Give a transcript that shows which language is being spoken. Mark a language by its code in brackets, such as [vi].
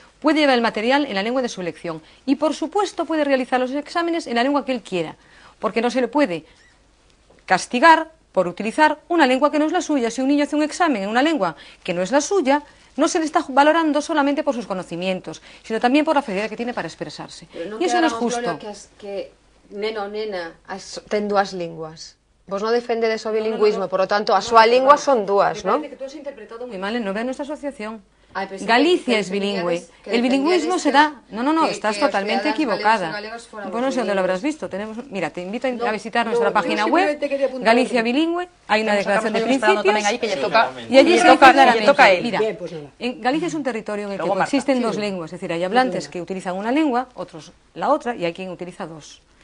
[es] Puede llevar el material en la lengua de su elección y, por supuesto, puede realizar los exámenes en la lengua que él quiera, porque no se le puede castigar por utilizar una lengua que no es la suya. Si un niño hace un examen en una lengua que no es la suya, no se le está valorando solamente por sus conocimientos, sino [gl] tamén por a facilidade [es] que tiene para expresarse. [gl] E iso non é justo. Que neno ou nena ten dúas linguas. Vos non defendedes o bilingüismo, [es] por lo tanto, [gl] a súa lingua son dúas, non? [es] Me parece que tú has interpretado [gl] moi mal [es] en Novea nuestra asociación. Galicia es bilingüe. El bilingüismo se da... No, estás totalmente equivocada. Pues no sé dónde lo habrás visto. Mira, te invito a visitar nuestra página web, Galicia Bilingüe, hay una declaración de principios, y allí se dice claramente, mira, Galicia es un territorio en el que coexisten dos lenguas, es decir, hay hablantes que utilizan una lengua, otros la otra, y hay quien utiliza dos.